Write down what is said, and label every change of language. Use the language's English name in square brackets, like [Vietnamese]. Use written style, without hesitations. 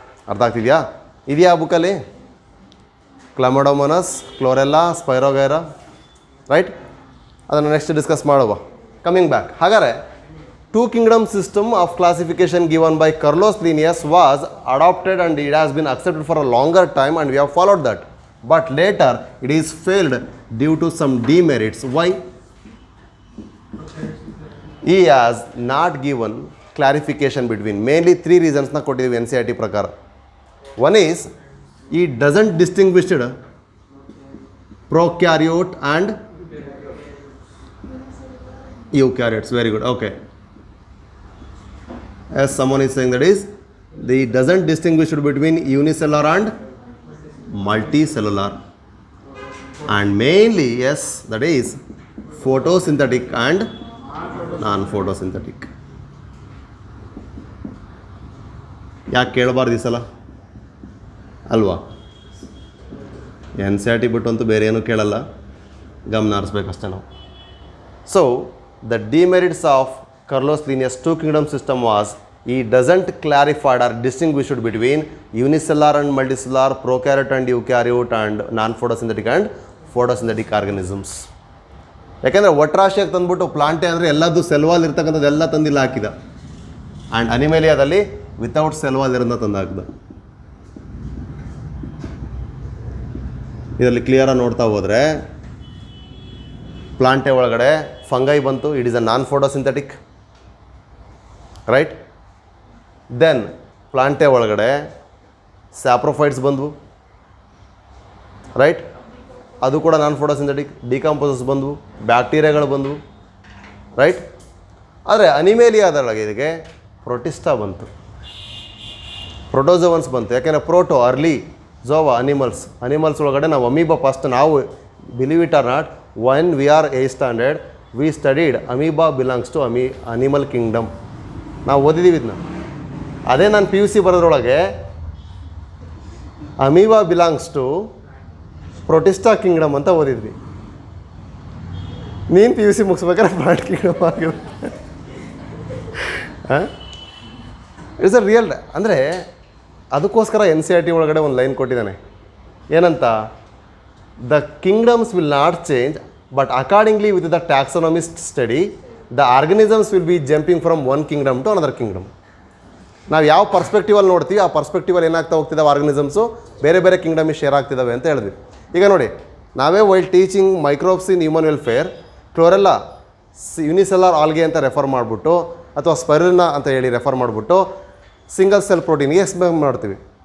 [Kannada] ಅರ್ಥ ಆಗ್ತಿದೆಯಾ? ಇದೆಯಾ ಬುಕ್ಕಲ್ಲಿ? ಕ್ಲಮಡೋಮೊನಸ್, ಕ್ಲೋರೆಲ್ಲಾ, ಸ್ಪೈರೋಗೆರಾ, ರೈಟ್? ಅದನ್ನು ನೆಕ್ಸ್ಟ್ ಡಿಸ್ಕಸ್ ಮಾಡುವ. [English] Coming back, ಹಾಗಾದರೆ two kingdom system of classification given by Carlos Linnaeus was adapted and it has been accepted for a longer time and we have followed that. But later it is failed due to some demerits. Why? He has not given clarification between mainly three reasons [Kannada] na koಟ್ಟಿದ್ದೀವಿ NCERT ಪ್ರಕಾರ. [English] One is he doesn't distinguish prokaryote and eukaryotes. Very good. Okay. As someone is saying that is he doesn't distinguish between unicellular and multicellular, and mainly yes, that is photosynthetic and non-photosynthetic. [Kannada] ಯಾಕೆ ಕೇಳಬಾರ್ದು ಈ ಸಲ ಅಲ್ವಾ? NCERT ಬಿಟ್ಟಂತೂ ಬೇರೆ ಏನೂ ಕೇಳಲ್ಲ, ಗಮನ ಹರಿಸ್ಬೇಕಷ್ಟೇ ನಾವು. [English] So the demerits of Carlos Linnaeus two kingdom system was he doesn't clarify or distinguish between unicellular and multicellular, prokaryote and eukaryote, and non-photosynthetic and photosynthetic organisms. [Kannada] ಯಾಕೆಂದರೆ ಒಟ್ರಾಶಿಯಾಗಿ ತಂದುಬಿಟ್ಟು ಪ್ಲಾಂಟೆ ಅಂದರೆ ಎಲ್ಲದು ಸೆಲ್ವಾಲ್ ಇರ್ತಕ್ಕಂಥದ್ದು ಎಲ್ಲ ತಂದಿಲ್ಲ ಹಾಕಿದ, ಆ್ಯಂಡ್ ಅನಿಮೇಲಿಯಾದಲ್ಲಿ ವಿತೌಟ್ ಸೆಲ್ವಾಲ್ ಇರೋದನ್ನ ತಂದು ಹಾಕಿದ. ಇದರಲ್ಲಿ ಕ್ಲಿಯರಾಗಿ ನೋಡ್ತಾ ಹೋದರೆ ಪ್ಲಾಂಟೆ ಒಳಗಡೆ ಫಂಗೈ ಬಂತು, [English] it is a non photosynthetic, [Kannada] right? Then ಪ್ಲಾಂಟೆ ಒಳಗಡೆ ಸ್ಯಾಪ್ರೋಫೈಟ್ಸ್ ಬಂದವು, ರೈಟ್? ಅದು ಕೂಡ ನಾನ್ ಫೋಟೋಸಿಂಥೆಟಿಕ್. ಡಿಕಂಪೋಸಸ್ ಬಂದವು, ಬ್ಯಾಕ್ಟೀರಿಯಾಗಳು ಬಂದವು, ರೈಟ್? ಆದರೆ ಅನಿಮೇಲಿಯಾದೊಳಗೆ ಇದಕ್ಕೆ ಪ್ರೊಟಿಸ್ಟಾ ಬಂತು, ಪ್ರೋಟೋಜೋವನ್ಸ್ ಬಂತು. ಯಾಕೆಂದರೆ ಪ್ರೋಟೋ ಅರ್ಲಿ ಝೋವಾ ಅನಿಮಲ್ಸ್ ಒಳಗಡೆ ನಾವು ಅಮೀಬಾ ಫಸ್ಟ್. [English] ನಾವು believe it or not, when we are 8th standard we studied amoeba belongs to animal kingdom. [Kannada] ನಾವು ಓದಿದ್ದೀವಿ ಇದನ್ನ. ಅದೇ ನಾನು PUC ಬರೋದ್ರೊಳಗೆ amoeba [English] belongs to Protista kingdom [Kannada] ಅಂತ ಓದಿದ್ವಿ. ನೀನು PUC ಮುಗಿಸ್ಬೇಕಾದ್ರೆ ಪ್ಲಾಂಟ್ ಕಿಂಗ್ಡಮ್ ಆಗಿರುತ್ತೆ. [English] It's a real. [Kannada] ಅಂದರೆ ಅದಕ್ಕೋಸ್ಕರ NCERT ಒಳಗಡೆ ಒಂದು ಲೈನ್ ಕೊಟ್ಟಿದ್ದಾನೆ, ಏನಂತ? [English] The kingdoms will not change, but accordingly with the taxonomist study, the organisms will be jumping from one kingdom to another kingdom. [Kannada] ನಾವು ಯಾವ ಪರ್ಸ್ಪೆಕ್ಟಿವಲ್ಲಿ ನೋಡ್ತೀವಿ ಆ ಪರ್ಸ್ಪೆಕ್ಟಿವಲ್ಲಿ ಏನಾಗ್ತಾ ಹೋಗ್ತಿದ್ದಾವೆ ಆರ್ಗನಿಸಮ್ಸು, ಬೇರೆ ಬೇರೆ ಕಿಂಗ್ಡಮಿಗೆ ಶೇರ್ ಆಗ್ತಿದ್ದಾವೆ ಅಂತ ಹೇಳಿದ್ವಿ. ಈಗ ನೋಡಿ, ನಾವೇ [English] while teaching microbes in human welfare, [Kannada] ಕ್ಲೋರೆಲ್ಲಾ ಯುನಿಸೆಲ್ಲಾರ್ algae ಅಂತ ರೆಫರ್ ಮಾಡಿಬಿಟ್ಟು ಅಥವಾ ಸ್ಪೈರುಲಿನಾ ಅಂತ ಹೇಳಿ ರೆಫರ್ ಮಾಡಿಬಿಟ್ಟು ಸಿಂಗಲ್ ಸೆಲ್ ಪ್ರೋಟೀನ್ಗೆ ಎಕ್ಸ್ಪ್ಲೇನ್ ಮಾಡ್ತೀವಿ.